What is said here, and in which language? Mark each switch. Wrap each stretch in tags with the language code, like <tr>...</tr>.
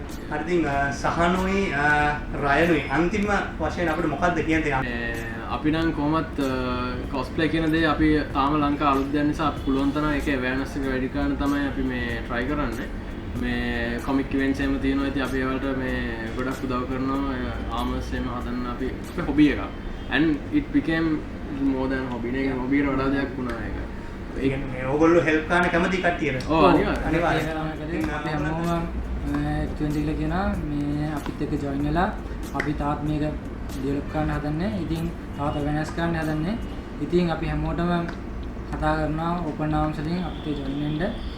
<si>හරි ඉතින් සහනුයි රයනුයි අන්තිම වශයෙන් අපිට මොකක්ද කියන්න තියෙන්නේ? අපි නම් කොහොමත් cosplay කියන දේ අපි තාම ලංකාව අලුත් දෙයක් නිසා අපි පුළුවන් තරම් ඒක awareness එක වැඩි කරන්න තමයි අපි මේ try කරන්නේ. මේ comic events එහෙම තියෙනවා. ඉතින් අපි ඒවලට මේ ගොඩක් උදව් කරනවා. armors එහෙම හදන්න අපි hobby එකක්.</si> <en>And it became more than hobby.</en> <si>නේ hobby එකට වඩා දෙයක් වුණා ඒක. ඒ කියන්නේ ඕගොල්ලෝ help කරන්න කැමති කට්ටියද? ඔව් අනිවාර්යයෙන්. අපි හැමෝම ට්වෙන්ටිලා කියන මේ අපිත් එක්ක ජොයින් වෙලා අපි තාත් මේක ඩෙවලොප් කරන්න හදන්නේ. ඉතින් තාත් වෙනස් කරන්න හදන්නේ. ඉතින් අපි හැමෝටම කතා කරනවා ඕපන් ආම්ස් වලින් අපිට ජොයින් වෙන්න.</si>